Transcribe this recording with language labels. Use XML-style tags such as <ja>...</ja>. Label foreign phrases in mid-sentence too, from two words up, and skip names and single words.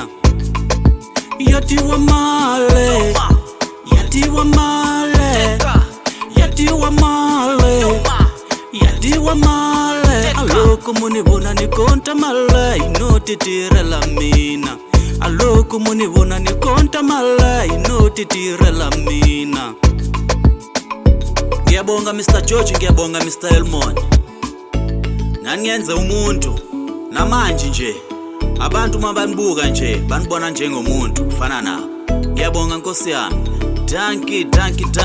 <ts>Ya dyiwa mali. Ya dyiwa mali. Ya dyiwa mali. Ya dyiwa mali. Loko muni vona ni konta mali no titirela mina. Loko muni vona ni konta mali no titirela mina.</ts> <zu>Ngiyabonga Mr. George, ngiyabonga Mr. Elmon. Naniyenze umuntu namanje nje abantu mabanibuka nje banibona njengomuntu kufana nabo. Ngiyabonga Nkosi yami.</zu>